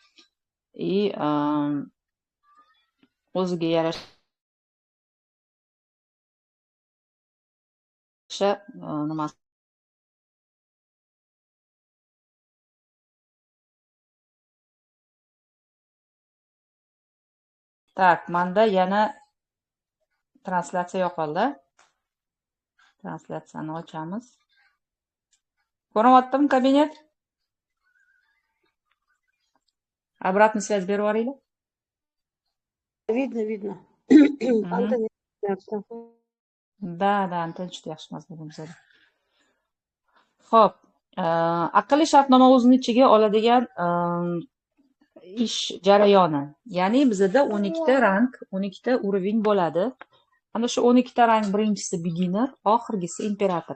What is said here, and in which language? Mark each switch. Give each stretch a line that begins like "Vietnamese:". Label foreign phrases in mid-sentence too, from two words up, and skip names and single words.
Uzbek: O'ziga yarasha nimasi tak, manda yana translyatsiya yo'qoldi. Translyatsiyani ochamiz. Ko'ryaptimi kabinet?
Russian: Обратную связь
Uzbek: berib yuboringlar.
Russian: Видно. Да,
Uzbek: Anton juda yaxshi mazmun bo'ladi. Xo'p, aqlli shartnoma o'zini ichiga oladigan ish jarayoni. Ya'ni bizda 12 ta rang, 12 ta уровень bo'ladi. Ana shu 12 ta rang birinchisi beginner, oxirgisi imperator.